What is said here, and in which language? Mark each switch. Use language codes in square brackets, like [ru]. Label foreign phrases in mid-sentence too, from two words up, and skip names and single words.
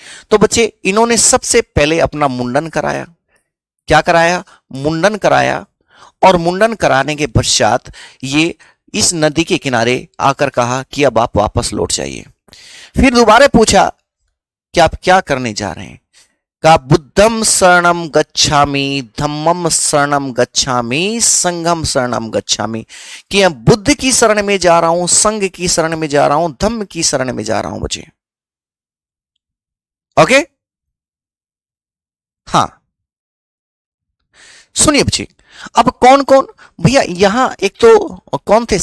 [hi] तो बच्चे इन्होंने सबसे पहले अपना मुंडन कराया। क्या कराया? मुंडन कराया। और मुंडन कराने के पश्चात ये इस नदी के किनारे आकर कहा कि अब आप वापस लौट जाइए। फिर दोबारा पूछा कि आप क्या करने जा रहे हैं? [pi] कहा बुद्धम शरणम गच्छामि, धम्मम शरणम गच्छामि, संघम शरणम गच्छामि, [hi] कि मैं बुद्ध की शरण में जा रहा हूं, संघ की शरण में जा रहा हूं, धम्म की शरण में जा रहा हूं बच्चे। ओके, हाँ सुनिए बच्चे, अब कौन कौन भैया यहां? एक तो कौन थे?